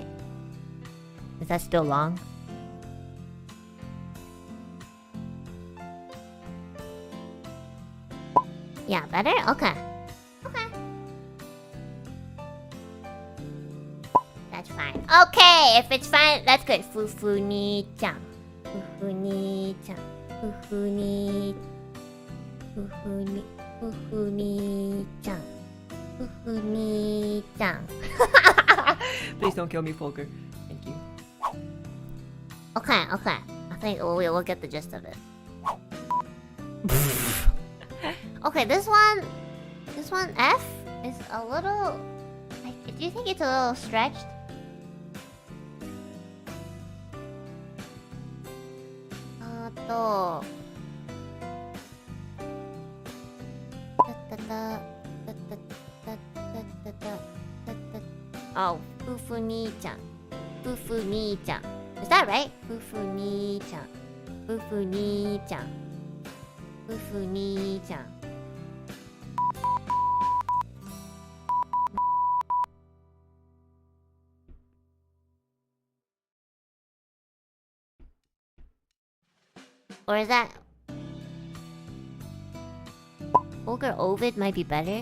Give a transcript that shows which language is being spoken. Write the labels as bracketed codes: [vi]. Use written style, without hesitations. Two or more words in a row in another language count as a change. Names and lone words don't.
[en] Is that still long? Yeah, better? Okay. Okay. That's fine. Okay, if it's fine, that's good. Fufu-ni-chan. Fufu-ni-chan. Fufu-ni... Fufu-ni... Fufu-ni-chan. Fufu-ni-chan. Please don't kill me, Fulgur. Thank you. Okay, okay. I think we'll get the gist of it. Okay, this one F is a little... do you think it's a little stretched? Oh, Fufu-ni-chan. Fufu-ni-chan. Is that right? Fufu-ni-chan. Fufu-ni-chan. Fufu-ni-chan. Or is that... Fulgur Ovid might be better?